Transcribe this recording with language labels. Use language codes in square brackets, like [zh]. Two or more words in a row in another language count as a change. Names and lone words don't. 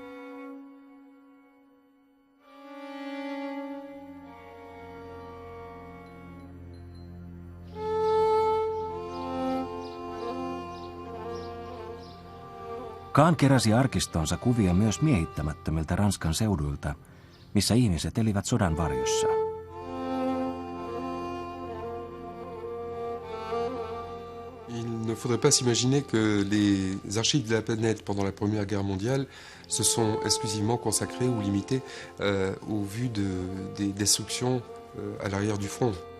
[fi] Kaan keräsi arkistonsa kuvia myös miehittämättömiltä Ranskan seuduilta, missä ihmiset elivät sodan varjossa. [fr] Il ne faudrait pas s'imaginer que les archives de la planète pendant la Première Guerre mondiale se sont exclusivement consacrées ou limitées aux vues des destructions à l'arrière du front.